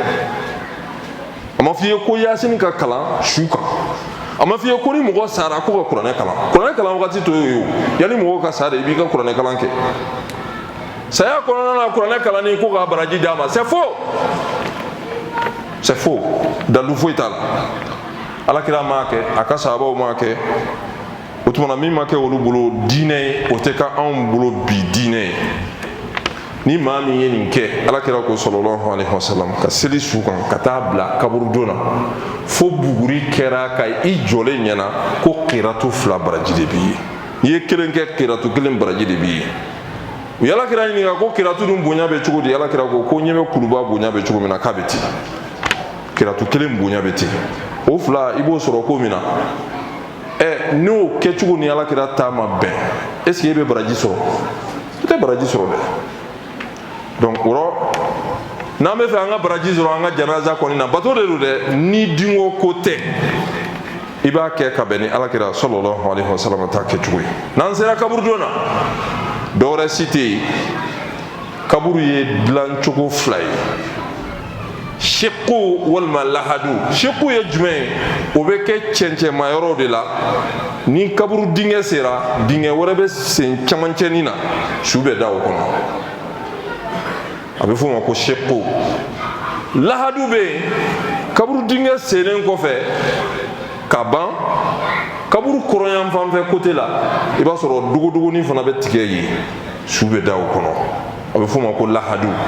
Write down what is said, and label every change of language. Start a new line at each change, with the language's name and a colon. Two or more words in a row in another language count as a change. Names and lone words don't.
Bambara: a ma f'i ye ko yasin ka kalan su kan a ma f'i ye ko ni mɔgɔ sara ko ka kuranɛ kalan wagati to ye o yanni mɔgɔw ka sa de i b'i ka kuranɛ kalan kɛ saya kɔnɔna na kuranɛ kalanni ko k'a baraji d'a ma c'est faux dalu foyi t'a la alakira m'a kɛ a ka sahabaw m'a kɛ o tuma na min ma kɛ olu bolo diinɛ ye o tɛ ka anw bolo bi diinɛ ye ni maa min ye nin kɛ alakira ko
Arabic: صلى الله عليه وسلم
Bambara: ka seli su kan ka taa bila kaburudon na fo buguri kɛra ka i jɔlen ɲɛna ko kiratu 2 baraji de b'i ye n'i ye kelen kɛ kiratu 1 baraji de b'i ye u ye alakira ɲininka ko kiratu dun bonya bɛ cogo di alakira ko ɲɛ bɛ kuluba bonya bɛ cogo min na k'a bɛ ten kiratu 1 bonya bɛ ten o 2 i b'o sɔrɔ ko min na n'o kɛcogo ni alakira ta ma bɛn
French: est ce que
Bambara: e bɛ baraji sɔrɔ i tɛ baraji sɔrɔ dɛ donc o rɔ n'an bɛ fɛ an ka baraji sɔrɔ an ka janaza kɔni na bato de don dɛ ni dingo ko tɛ i b'a kɛ ka bɛn ni alakira
Arabic: صلى الله عليه وسلم
Bambara: ta kɛcogo ye n'an sera kaburudon na dɔwɛrɛ si tɛ yen kaburu ye dilancogo 2 ye seku walima lahadu seku ye jumɛn ye o bɛ kɛ cɛncɛnmayɔrɔw de la ni kaburu dingɛ sera dingɛ wɛrɛ bɛ sen camancɛnin na su bɛ da o kɔnɔ a bɛ f'o ma ko seku lahadu bɛ yen kaburu dingɛ sennen kɔfɛ ka ban kaburu kɔrɔyan fanfɛ côté la i b'a sɔrɔ dogodogonin fana bɛ tigɛ yen su bɛ da o kɔnɔ a bɛ f'o ma ko lahadu